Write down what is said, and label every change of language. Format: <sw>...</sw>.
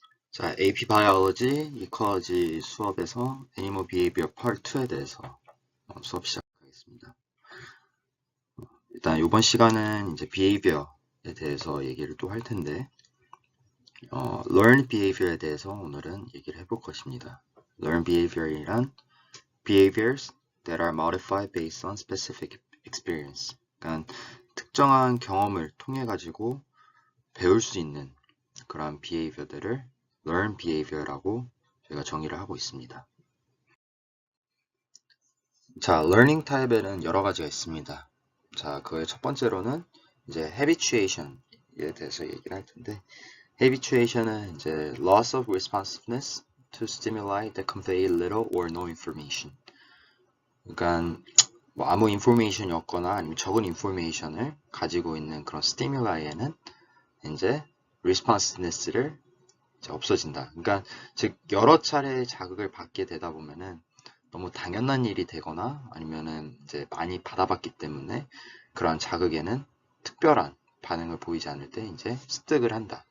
<ko>자, AP 바이올로지, 이컬러지 수업에서 애니멀 비헤이비어 파트 2에 대해서 수업 시작하겠습니다. 일단 이번 시간은 이제 비헤이비어에 대해서 얘기를 또 할 텐데, learn behavior에 대해서 오늘은 얘기를 해볼 것입니다.</ko> <en>learn behavior이란 behaviors that are modified based on specific experience.</en> <ko>그러니까 특정한 경험을 통해 가지고 배울 수 있는 그런 behavior들을 learn behavior라고 저희가 정의를 하고 있습니다. 자, learning 타입에는 여러 가지가 있습니다. 자, 그의 첫 번째로는 이제 habituation에 대해서 얘기를 할 텐데, habituation은 이제</ko> <en>loss of responsiveness to stimuli that convey little or no information.</en> <ko>그러니까 뭐 아무 인포메이션이 없거나 아니면 적은 인포메이션을 가지고 있는 그런 스티뮬라이에는 이제 responsiveness를 이제 없어진다. 그러니까 즉 여러 차례 자극을 받게 되다 보면은 너무 당연한 일이 되거나 아니면은 이제 많이 받아봤기 때문에 그러한 자극에는 특별한 반응을 보이지 않을 때 이제 습득을 한다.</ko>